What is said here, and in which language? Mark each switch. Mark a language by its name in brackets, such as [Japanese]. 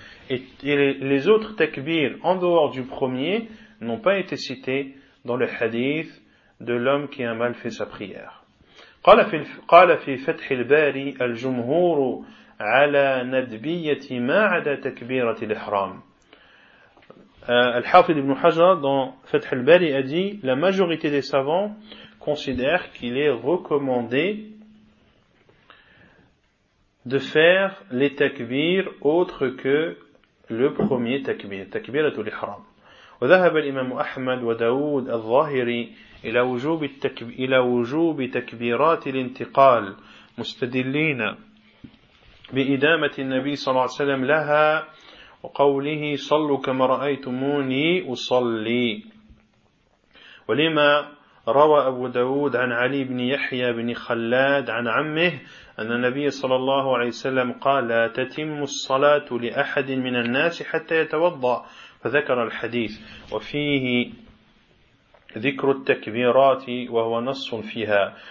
[French] Et les autres takbirs en dehors du premier n'ont pas été cités dans le hadith de l'homme qui a mal fait sa prière. [Arabic] قال في فتح الباري الجمهور على ندبية ما عدا تكبيرة الإحرام. [French] Al-Hafidh ibn Hajar dans Fath al-Bari a dit: la majorité des savants considèrent qu'il est recommandé de faire les takbir autres que le premier takbir, takbiratul ihram. [Arabic] Wa dhahaba al-Imam Ahmad wa Daoud al-Zahiri ila wujub takbirat al-intiqal mustadillina bi idamati an-nabi sallallahu alayhi wa sallam laha وقوله صلوا كما رأيتموني أصلي. ولما روى أبو داود عن علي بن يحيى بن خلاد عن عمه أن النبي صلى الله عليه وسلم قال: لا تتم الصلاة لأحد من الناس حتى يتوضأ. فذكر الحديث وفيه ذكر التكبيرات وهو نص فيها.